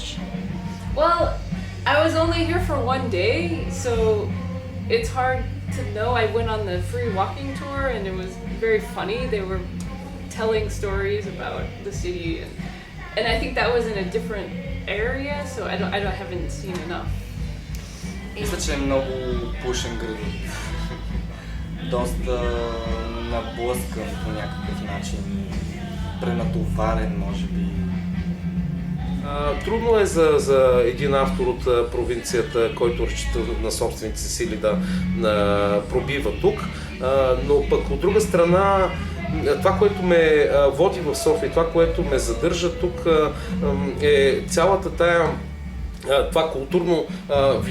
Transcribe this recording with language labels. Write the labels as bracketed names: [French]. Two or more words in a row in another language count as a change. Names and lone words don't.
[English] Well, I was only here for one day, so it's hard to know. I went on the free walking tour and it was very funny. They were telling stories about the city, and I think that was in a different area, so I haven't seen enough. [Bulgarian] Мисля, че е много пушен градът. Доста наблъскан по някакъв начин, пренатоварен, може би. Трудно е за един автор от провинцията, който разчита на собствените си сили да пробива тук, но пък от друга страна това, което ме води в София, това, което ме задържа тук, е цялата това културно влияние.